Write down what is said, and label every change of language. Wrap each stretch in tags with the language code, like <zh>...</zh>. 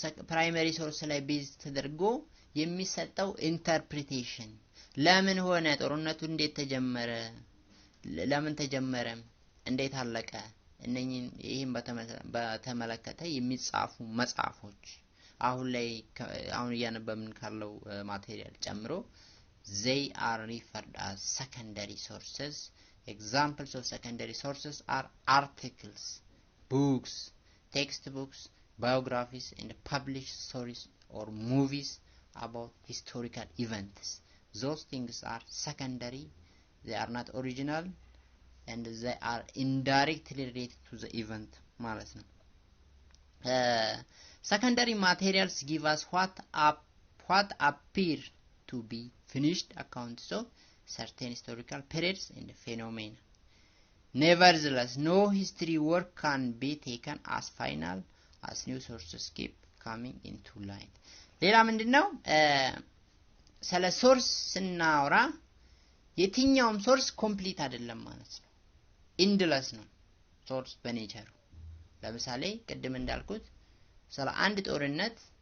<am>ፕራይመሪ ሶርስ ላይ ቤዝ ተደርጎ የሚሰጠው ኢንተርፕሬቴሽን ለምን ሆነ ጦርነቱ እንዴት ተጀመረ ለምን ተጀመረ እንዴት አለቀ እነኚህን ይሄን በተመለከተ የሚጻፉ መጽሐፎች አሁን እያነበብን ካለው ማቴሪያል ጨምሮ</am> <en>they are referred as secondary sources. Examples of secondary sources are articles, books, textbooks, biographies, and published stories or movies about historical events. Those things are secondary, they are not original, and they are indirectly related to the event</en> <am>ማለት ነው።</am> <en>Secondary materials give us what appear to be finished accounts of certain historical periods and phenomena. Nevertheless, no history work can be taken as final as new sources keep coming into light.</en> <am>ሌላ ምንድነው ስለ ሶርስ ስናወራ የትኛውም ሶርስ ኮምፕሊት አይደለም ማለት ነው። ኢንድለስ ነው ሶርስ በኔቸሩ። ለምሳሌ ቅድም እንዳልኩት ስለ አንድ ጦርነት</am>